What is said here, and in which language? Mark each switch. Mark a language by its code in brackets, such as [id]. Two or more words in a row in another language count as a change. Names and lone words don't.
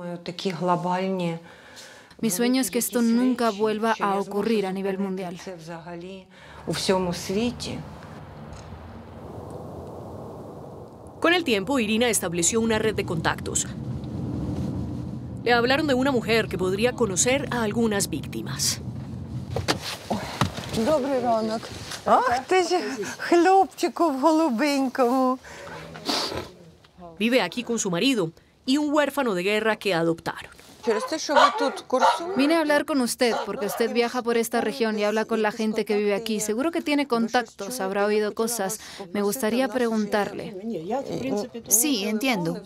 [es] Mi sueño es que esto nunca vuelva a ocurrir a nivel mundial. Con el tiempo, Irina estableció una red de contactos. Le hablaron de una mujer que podría conocer a algunas víctimas. [uk] Добрий ранок. Ах ти ж, хлопчику в голубенькому. [es] Vive aquí con su marido y un huérfano de guerra que adoptaron. Vine a hablar con usted porque usted viaja por esta región y habla con la gente que vive aquí. Seguro que tiene contactos, habrá oído cosas. Me gustaría preguntarle. Sí, entiendo.